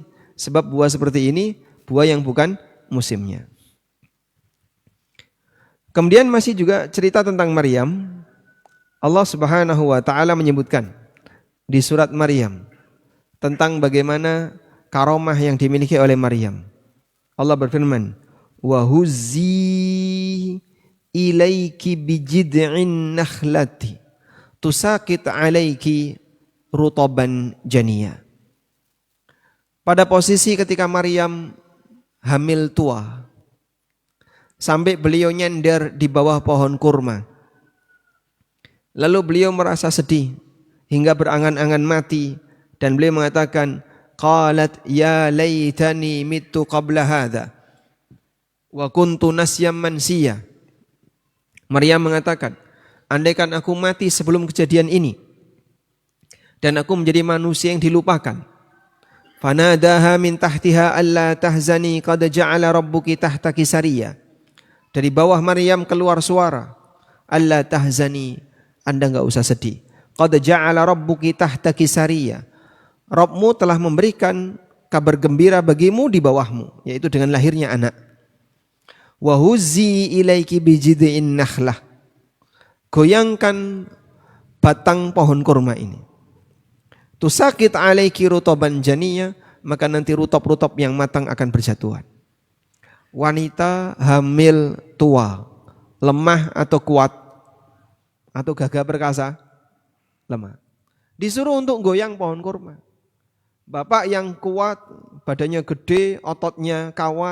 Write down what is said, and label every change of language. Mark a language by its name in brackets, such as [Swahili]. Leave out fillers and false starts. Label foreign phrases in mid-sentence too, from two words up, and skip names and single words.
[Indonesian] Sebab buah seperti ini buah yang bukan musimnya. Kemudian masih juga cerita tentang Maryam. Allah [Arabic] سبحانه وتعالى [Indonesian] menyebutkan di surat Maryam tentang bagaimana karomah yang dimiliki oleh Maryam. Allah berfirman, [Arabic] "وهزي إليك بجذع النخلة تساقط عليك رطبا جنيا." [Indonesian] Pada posisi ketika Maryam hamil tua, sampai beliau nyender di bawah pohon kurma. Lalu beliau merasa sedih hingga berangan-angan mati dan beliau mengatakan, [Arabic] قالت يا ليتني مت قبل هذا وكنت نسيا منسيا. [Indonesian] Maryam mengatakan, andaikan aku mati sebelum kejadian ini dan aku menjadi manusia yang dilupakan. [Arabic] فناداها من تحتها ألا تحزني قد جعل ربك تحتك سريا. [Indonesian] Dari bawah Maryam keluar suara, [Arabic] ألا تحزني, [Indonesian] Anda enggak usah sedih. [Arabic] قد جعل ربك تحتك سريا. [Indonesian] Rabbmu telah memberikan kabar gembira bagimu di bawahmu, yaitu dengan lahirnya anak. [Arabic] وهزي إليك بجذع النخلة. [Indonesian] Goyangkan batang pohon kurma ini. [Arabic] تساقط عليك رطبا جنيا, [Indonesian] maka nanti rutop-rutop yang matang akan berjatuhan. Wanita hamil tua, lemah atau kuat atau gagah perkasa, lemah. Disuruh untuk goyang pohon kurma. Bapak yang kuat, badannya gede, ototnya kawat.